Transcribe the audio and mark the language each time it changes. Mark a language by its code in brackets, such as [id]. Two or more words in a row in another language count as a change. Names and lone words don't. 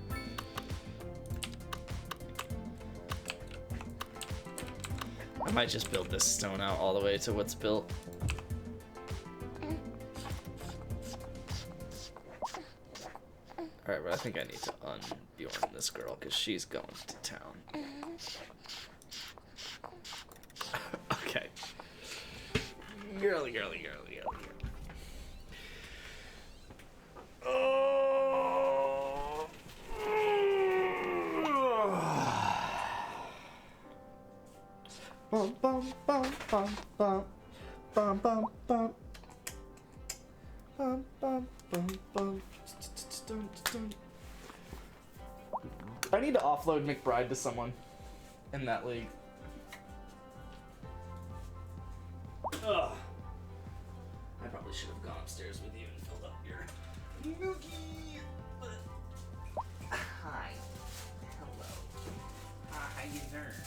[en] I might just build this stone out all the way to what's built. Alright, but I think I need to unbjorn this girl because she's going to town. Okay. Girly, girly, girly, girly, girly. Oh. Bum bum bum bum bum bum bum bum bum bum bum bum. I need to offload McBride to someone in that league. Ugh. I probably should have gone upstairs with you and filled up your nookie. But hi, hello, how you doing?